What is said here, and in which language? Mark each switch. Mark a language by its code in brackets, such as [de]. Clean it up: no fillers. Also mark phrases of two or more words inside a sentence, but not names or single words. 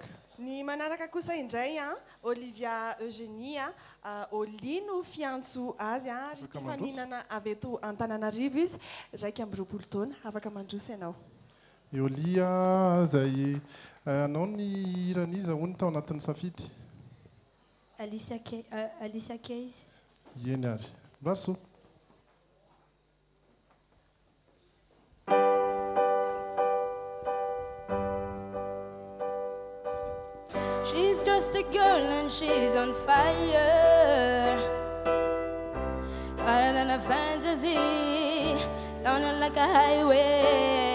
[mg] ny manaraka kosa indray Olivia Eugénie Olino fiantso azy ary mpifaninana avy eto Antananarivo izy 20 taona afaka mandroso ianao Olia zay anao ny iran'izy ahoany tao anatin'ny safidy Alicia Keys eny ary raso [en] She's just a girl and she's on fire, hotter than a fantasy, running like a highway.